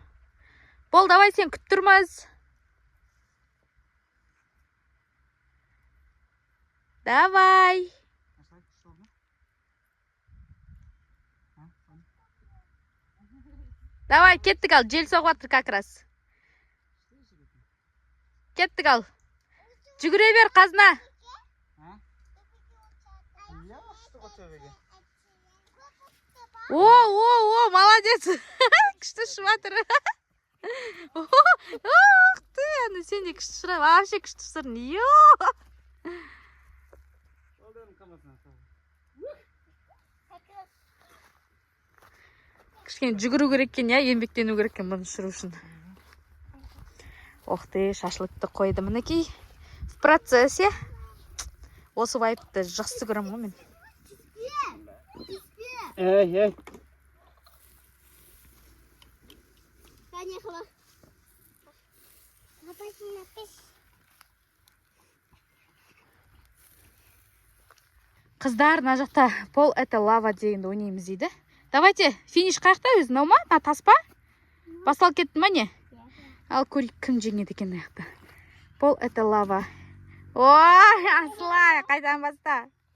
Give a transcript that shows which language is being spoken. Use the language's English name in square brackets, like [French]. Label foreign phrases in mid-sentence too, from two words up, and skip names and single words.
[Kazakh] Бол, давай сен күтіп тұрмыз. Давай. Давай, кеттік ал, жел соғып жатыр [Russian] как раз. [Kazakh] Кеттік ал. Жүгіре бер, қазына. О, молодец. Күшті ұшып жатыр. [Russian] Ох ты, [Kazakh] аны сен де күшті ұшырап, вообще күшті ұшырын. Кішкене жүгіру керек екен, я, еңбектену керек екен бұны ұшыру үшін. [Russian] Ох ты, [Kazakh] шашлыкты қойды мінекей. [Russian] В процессе. [Kazakh] Осы вайпты жақсы көрем ғой мен. Эй. Поехала. [Russian] Напиши, напиши. [Kazakh] Қыздар, мына жақта [Russian] пол это лава [Kazakh] дегенді ойнаймыз дейді. Давайте, финиш қаяқта өзі, мынау ма? На таспа? Басталып кетті ма не? Ал көрейік кім жеңеді екен аяқта. [Russian] Пол это лава. [Kazakh] Ой, асылай, қайдан баста.